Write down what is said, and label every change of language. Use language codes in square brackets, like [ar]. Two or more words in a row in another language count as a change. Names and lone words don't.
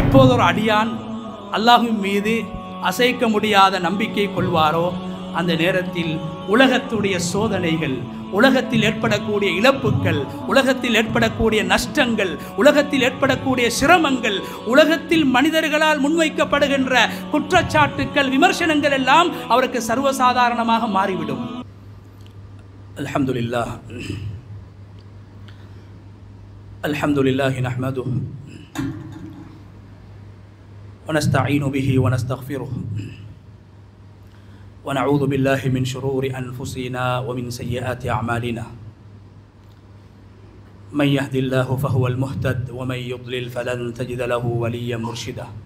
[ta] எப்போது ஒரு அடியான் அல்லாஹ்வின் மீது அசைக்க முடியாத நம்பிக்கை கொள்வாரோ அந்த நேரத்தில் உலகத்துடைய சோதனைகள், உலகத்தில் ஏற்படக்கூடிய இழப்புகள், உலகத்தில் ஏற்படக்கூடிய நஷ்டங்கள், உலகத்தில் ஏற்படக்கூடிய சிரமங்கள், உலகத்தில் மனிதர்களால் முன்வைக்கப்படுகின்ற குற்றச்சாட்டுக்கள், விமர்சனங்கள் எல்லாம் அவருக்கு சர்வசாதாரணமாக மாறிவிடும். [ar] الحمد لله الحمد لله نحمده ونستعين به ونستغفره ونعوذ بالله من شرور أنفسنا ومن سيئات أعمالنا من يهد الله فهو المهتد ومن يضلل فلن تجد له وليا مرشدا